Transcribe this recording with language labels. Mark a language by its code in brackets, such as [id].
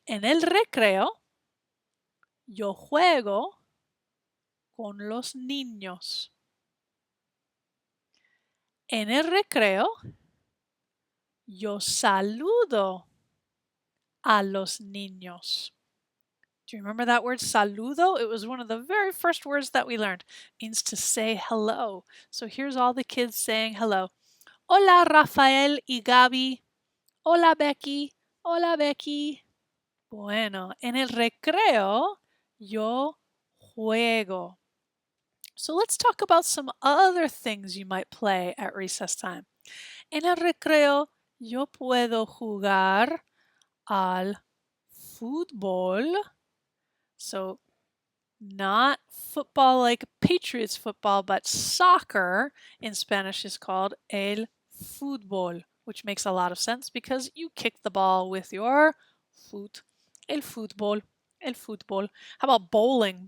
[es] En el recreo, yo juego con los niños. En el recreo, yo saludo a los niños. [en] Do you remember that word saludo? It was one of the very first words that we learned. It means to say hello. So here's all the kids saying hello. [es] Hola, Rafael y Gaby. Hola, Becky. Hola, Becky. Bueno, en el recreo yo juego. [en] So let's talk about some other things you might play at recess time. [es] En el recreo yo puedo jugar al fútbol. [en] So not football like Patriots football, but soccer in Spanish is called el fútbol, which makes a lot of sense because you kick the ball with your foot. [es] El fútbol, el fútbol. [en] How about bowling?